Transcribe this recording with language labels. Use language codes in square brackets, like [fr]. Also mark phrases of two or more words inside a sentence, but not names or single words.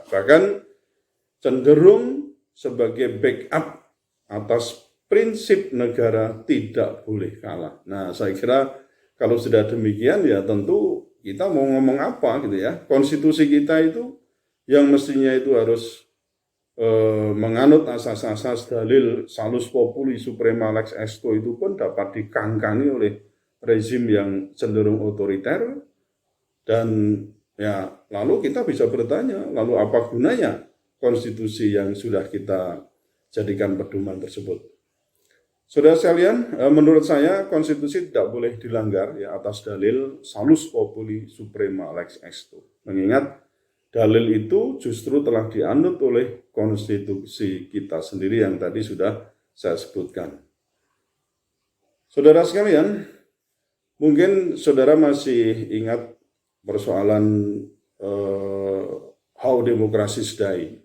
[id] Bahkan cenderung sebagai backup atas prinsip negara tidak boleh kalah. Nah, saya kira kalau sudah demikian ya tentu kita mau ngomong apa gitu ya. Konstitusi kita itu yang mestinya itu harus menganut asas-asas dalil [la] salus populi suprema lex esto [id] itu pun dapat dikangkangi oleh rezim yang cenderung otoriter. Dan ya lalu kita bisa bertanya, lalu apa gunanya konstitusi yang sudah kita jadikan pedoman tersebut? Saudara sekalian, menurut saya konstitusi tidak boleh dilanggar ya atas dalil [la] salus populi suprema lex esto. [id] Mengingat dalil itu justru telah dianut oleh konstitusi kita sendiri yang tadi sudah saya sebutkan. Saudara sekalian, mungkin saudara masih ingat persoalan How Democracies Die.